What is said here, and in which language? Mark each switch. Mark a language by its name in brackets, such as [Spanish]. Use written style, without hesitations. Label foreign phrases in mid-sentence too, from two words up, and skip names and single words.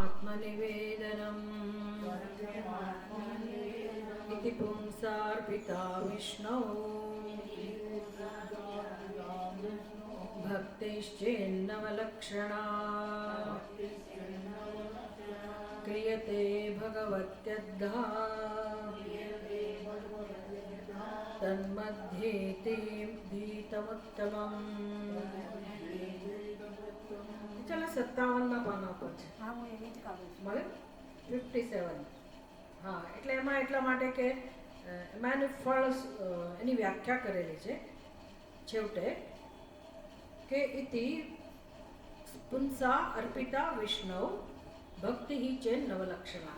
[Sanskrit] परब्रह्मनिवेदनम् इति पुंसार्पिता विष्णौ भक्तिश्चेन्नवलक्षणा क्रियते भगवत्यद्धा तन्मध्ये गीतमुत्तमम्. [Gujarati] ચાલો 57 પાના પર છે. હા, હું એવી જ કરું છું. મળે 57. હા, એટલે એમાં એટલા માટે કે એમાં એનું ફળ એની વ્યાખ્યા કરેલી છે છેવટે કે [Sanskrit] ઇતિ પુંસા અર્પિતા વિષ્ણુ ભક્તિ ચે નવલક્ષણા.